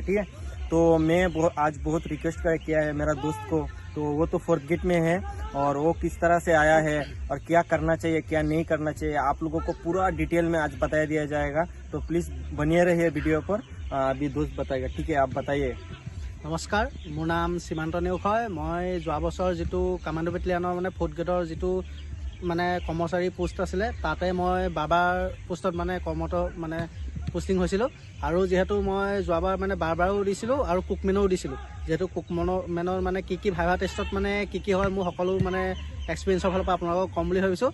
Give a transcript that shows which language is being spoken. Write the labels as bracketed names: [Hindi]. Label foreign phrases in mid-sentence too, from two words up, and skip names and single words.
[Hindi] ठीक है, तो मैं आज बहुत रिक्वेस्ट किया है मेरा दोस्त को, तो वो तो फोर्थ गेट में है और वो किस तरह से आया है और क्या करना चाहिए क्या नहीं करना चाहिए आप लोगों को पूरा डिटेल में आज बता दिया जाएगा। तो प्लीज़ बनिए रहिए वीडियो पर। अभी दोस्त बताएगा। ठीक है, आप बताइए। [Assamese] নমস্কাৰ, মোৰ নাম सीमांत नेওগ হয়। मैं যোৱা বছৰ যিটো কামাণ্ডো বেটেলিয়ানৰ মানে ফ'ৰ্থ গ্ৰেডৰ যিটো মানে কৰ্মচাৰী পোষ্ট আছিলে তাতে মই বাবাৰ পোষ্টত মানে কৰ্মৰত মানে পোষ্টিং হৈছিলোঁ। আৰু যিহেতু মই যোৱাবাৰ মানে বাৰবাৰো দিছিলোঁ আৰু কুকমেনো দিছিলোঁ। যিহেতু কুকমেনৰ মানে কি ভাইভা টেষ্টত মানে কি হয় মোৰ সকলো মানে এক্সপিৰিয়েঞ্চৰ ফালৰ পৰা আপোনালোকক ক'ম বুলি ভাবিছোঁ।